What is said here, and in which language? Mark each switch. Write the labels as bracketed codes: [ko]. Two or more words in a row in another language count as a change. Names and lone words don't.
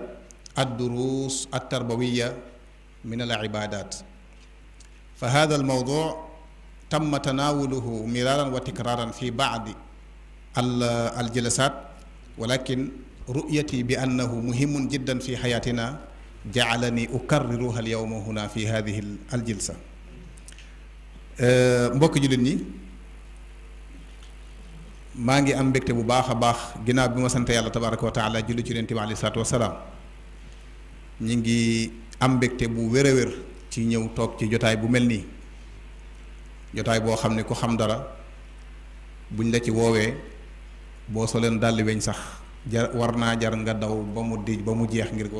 [ar] الدروس التربوية من العبادات فهذا الموضوع تم تناوله مرارا وتكرارا في بعض الجلسات ولكن رؤيتي بأنه مهم جدا في حياتنا جعلني أكررها اليوم هنا في هذه الجلسة [wo] mbokk jullit ñi maa ngi am mbégte bu baax a baax ginnaaw bi ma sant yàlla [ar] تبارك وتعالى [wo] julli ci yonent bi [ar] عليه الصلاة والسلام [wo] ñi ngi am mbégte bu wér a wér ci ñëw toog ci jotaay bu mel nii jotaay boo xam ne ku xam dara buñ la ci woowee boo soleen dàlli weñ sax war naa jar nga daw ba mu jeex ngir war